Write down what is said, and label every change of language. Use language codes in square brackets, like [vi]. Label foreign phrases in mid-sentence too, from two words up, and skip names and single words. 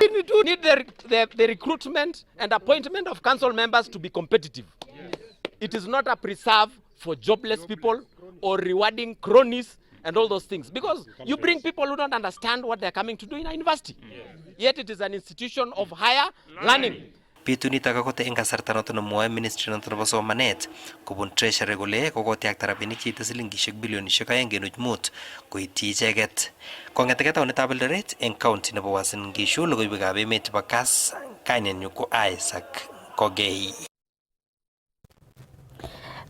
[en] We do need the recruitment and appointment of council members to be competitive. Yes. It is not a preserve for jobless people or rewarding cronies and all those things. Because you bring people who don't understand what they're coming to do in a university. Yes. Yet it is an institution of higher learning. [kln] Pitunito kakote eng kasarta noton nemwoe ministry noton nebo somanet kobun treasury kole kokotyakta rabinik cheite silingishek bilionishek 2.5 koityi icheket. Kong'eteke taonitab Eldoret eng county nebo Uasin Gishu, logoiwekab emet chebo Kass, kainenyu ko Isaac Kogei.